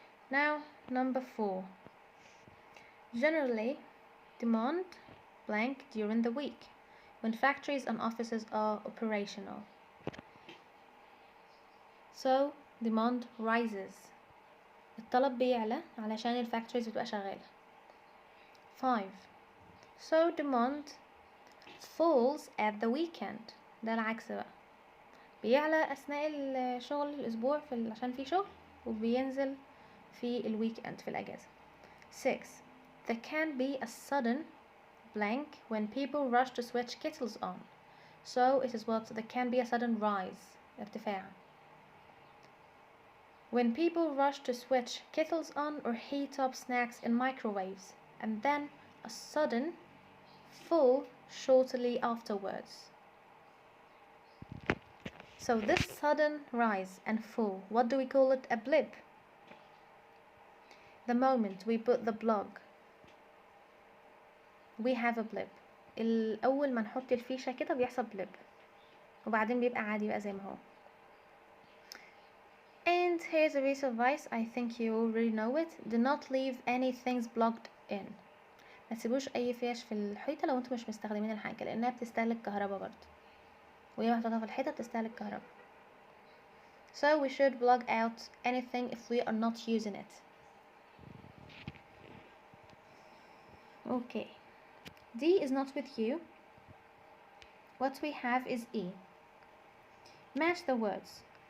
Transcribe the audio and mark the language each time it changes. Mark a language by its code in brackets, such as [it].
[en] Now, number 4. Generally, demand blank during the week, when factories and offices are operational. So, demand rises. [ar] الطلب بيعلى علشان الفاكتوريز بتبقى شغالة. 5. [en] So, demand falls at the weekend. [ar] ده العكس بقى. بيعلى أثناء الشغل الأسبوع عشان في شغل، وبينزل في الويك اند في الأجازة. [en] 6. There can be a sudden blank when people rush to switch kettles on. So it is what? There can be a sudden rise. ارتفاع. When people rush to switch kettles on or heat up snacks in microwaves, and then a sudden fall shortly afterwards. So this sudden rise and fall, what do we call it? A blip. The moment we put the blog, we have a blip. [ar] الأول ما نحط الفيشة كده بيحصل blip، وبعدين بيبقى عادي بقى زي ما هو. [en] And here's a piece of advice, I think you already know it. Do not leave any things blocked in. [ar] ما تسيبوش أي فيش في الحيطة لو انتم مش مستخدمين الحاجة، لأنها بتستهلك كهرباء برضه، وهي محطوطة في الحيطة بتستهلك كهرباء. [en] So we should block out anything if we are not using it. Okay. D is not with you. What we have is E. Match the words.